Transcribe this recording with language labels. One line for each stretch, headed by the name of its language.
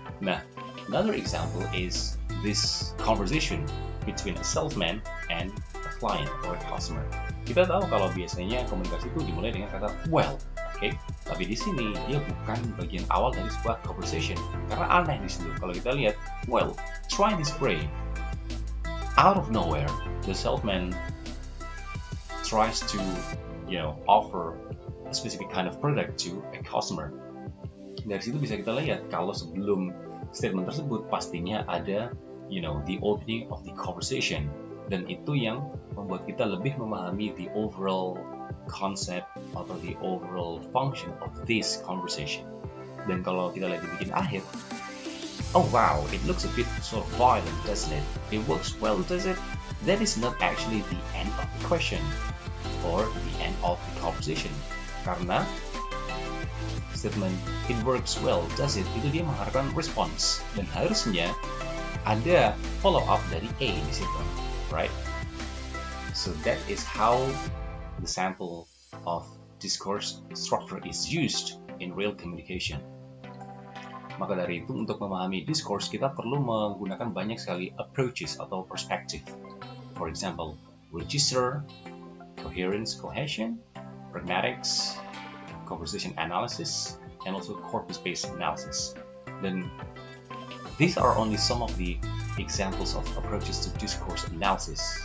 English: Nah, another example is this conversation between a salesman and a client or a customer.
Indonesian: Kita tahu kalau biasanya komunikasi itu dimulai dengan kata well. Okay? Tapi di sini dia bukan bagian awal dari sebuah conversation karena aneh di situ. Kalau kita lihat,
English: well, try this way. Out of nowhere, the salesman tries to, offer a specific kind of product to a customer.
Indonesian: Dari situ bisa kita lihat kalau sebelum statement tersebut pastinya ada,
English: the opening of the conversation,
Indonesian: dan itu yang membuat kita lebih memahami
English: the overall concept
Indonesian: atau
English: the overall function of this conversation.
Indonesian: Dan kalau kita lihat di bagian akhir,
English: oh wow, it looks a bit sort of violent, doesn't it? It works well, does it? That is not actually the end of the question or the end of the conversation. Karena statement it works well, does it?
Indonesian: Itu dia mengharapkan response, dan harusnya ada follow up dari A di situ,
English: right? So that is how the sample of discourse structure is used in real communication.
Indonesian: Maka dari itu, untuk memahami discourse, kita perlu menggunakan banyak sekali approaches atau perspective.
English: For example, register, coherence, cohesion, pragmatics, conversation analysis, and also corpus-based analysis. Dan these are only some of the examples of approaches to discourse analysis.